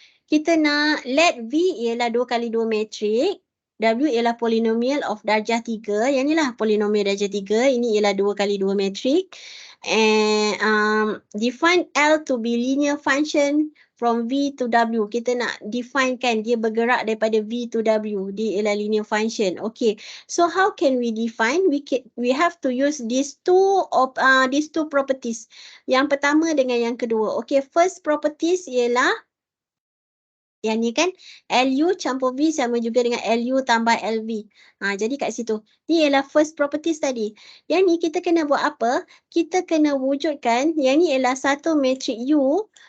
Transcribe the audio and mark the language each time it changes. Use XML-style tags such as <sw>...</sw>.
<ms>Kita nak let V ialah 2 kali 2 matrik, W ialah polinomial of darjah 3, yang ni lah polinomial darjah 3, ini ialah 2 kali 2 matrik.</ms> <en>And define L to be linear function from V to W.</en> <ms>Kita nak define kan dia bergerak daripada V to W. Dia ialah linear function.</ms> <en>Okay. So how can we define? We have to use these two properties.</en> <ms>Yang pertama dengan yang kedua. Okay, first properties ialah yang ni kan, LU campur V sama juga dengan LU tambah LV. Jadi kat situ. Ni ialah first properties tadi. Yang ni kita kena buat apa? Kita kena wujudkan, yang ni ialah satu matrik U.</ms>